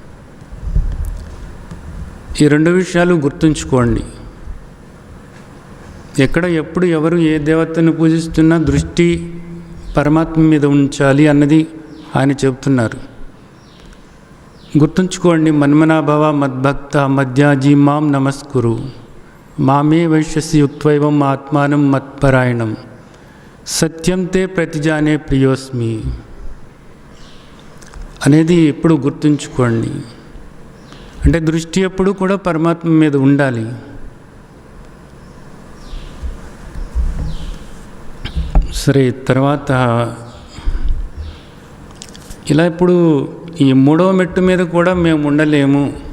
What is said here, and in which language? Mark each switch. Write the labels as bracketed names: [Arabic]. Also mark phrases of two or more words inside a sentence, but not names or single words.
[Telugu] ఈ 2 విషయాలు గుర్తుంచుకోండి. ఎక్కడ, ఎప్పుడు, ఎవరు ఏ దేవతను పూజిస్తున్నా దృష్టి పరమాత్మ మీద ఉంచాలి అన్నది ఆయన చెబుతున్నారు. [Sanskrit] గుర్తుంచుకోండి. మన్మనాభవ మద్భక్త మధ్యాజీ మాం నమస్కురు మామే వైశ్యసి యుక్త్వైవం ఆత్మానం మత్పరాయణం సత్యం తే ప్రతిజానే ప్రియోస్మి [Telugu] అనేది ఎప్పుడు గుర్తుంచుకోండి. అంటే దృష్టి ఎప్పుడు కూడా పరమాత్మ మీద ఉండాలి. సరే, తర్వాత ఇలా ఇప్పుడు ఈ 3వ మెట్టు మీద కూడా మేము ఉండలేము.